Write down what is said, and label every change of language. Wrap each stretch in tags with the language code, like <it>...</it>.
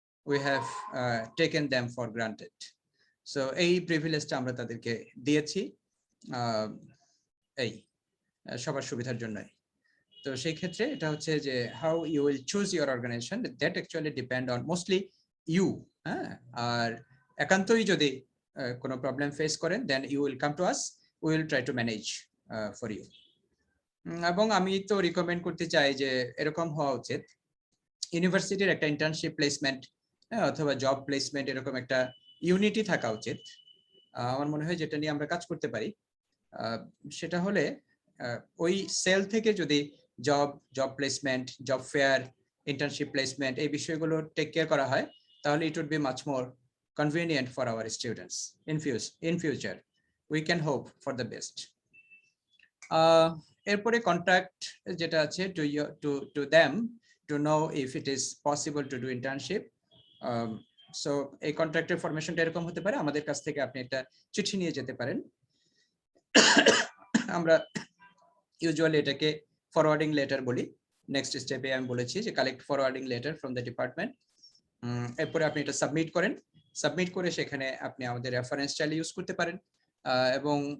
<en>we have taken them for granted, so</en> <bn>এই প্রিভিলেজটা আমরা তাদেরকে দিয়েছি এই সবার সুবিধার জন্যই। তো সেই ক্ষেত্রে এটা হচ্ছে যে</bn> <en>how you will choose your organization, that actually depend on mostly you.</en> <bn>হ্যাঁ, আর একান্তই যদি কোনো প্রবলেম ফেস করেন</bn> <en>then you will come to us, we will try to manage for you.</en> <bn>এবং আমি তো রিকমেন্ড করতে চাই যে এরকম হওয়া উচিত, ইউনিভার্সিটির একটা ইন্টার্নশিপ প্লেসমেন্ট অথবা জব প্লেসমেন্ট এরকম একটা ইউনিটি থাকা উচিত। আমার মনে হয় যেটা নিয়ে আমরা কাজ করতে পারি সেটা হলে ওই সেল থেকে যদি job placement, job fair, internship placement এই বিষয়গুলো টেক কেয়ার করা হয়, তাহলে</bn> <en>It would be much more convenient for our students in future. We can hope for the best.</en> <bn>এরপরে কন্ট্যাক্ট যেটা আছে</bn> <en>To them to know if it is possible to do internship.</en> <bn>So এই কন্ট্রাক্টের ফরমেশনটা এরকম হতে পারে, আমাদের কাছ থেকে আপনি একটা চিঠি নিয়ে যেতে পারেন। আমরা ইউজুয়ালি এটাকে ফরওয়ার্ডিং লেটার বলি। নেক্সট স্টেপে আমি বলেছি যে</bn> <en>Collect forwarding letter from the department.</en> <bn>এরপরে আপনি এটা সাবমিট করেন, সাবমিট করে সেখানে আপনি আমাদের রেফারেন্স চাইলে ইউজ করতে পারেন এবং</bn>